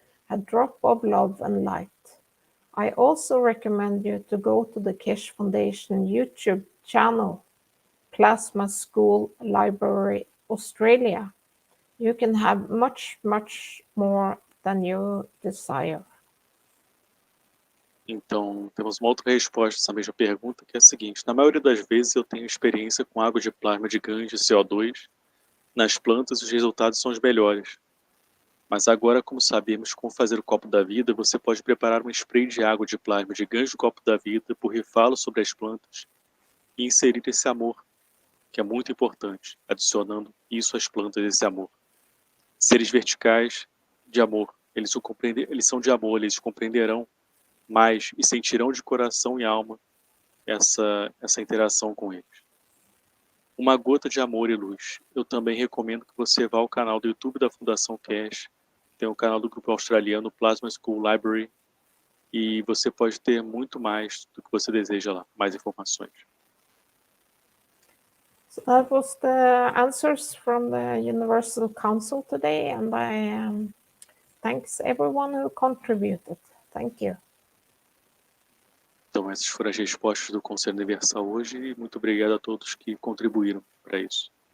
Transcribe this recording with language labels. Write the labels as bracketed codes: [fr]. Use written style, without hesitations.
[en] A drop of love and light. I also recommend you to go to the Keshe Foundation YouTube channel, Plasma School Library Australia. You can have much, much more than you desire. [pt] Então, temos uma outra resposta a essa mesma pergunta, que é a seguinte. Na maioria das vezes eu tenho experiência com água de plasma de GANs de CO2. Nas plantas, os resultados são os melhores. Mas agora, como sabemos como fazer o copo da vida, você pode preparar um spray de água de plasma de GANs do copo da vida, borrifá-lo sobre as plantas e inserir esse amor, que é muito importante, adicionando isso às plantas, esse amor. Seres verticais de amor, eles são de amor, eles compreenderão mais e sentirão de coração e alma essa interação com eles. Uma gota de amor e luz. Eu também recomendo que você vá ao canal do YouTube da Fundação Cash, tem o canal do grupo australiano Plasma School Library, e você pode ter muito mais do que você deseja lá, mais informações. [en] So that was the answers from the Universal Council today, and I thanks everyone who contributed. Thank you. [pt] Então, essas foram as respostas do Conselho Universal hoje e muito obrigado a todos que contribuíram para isso.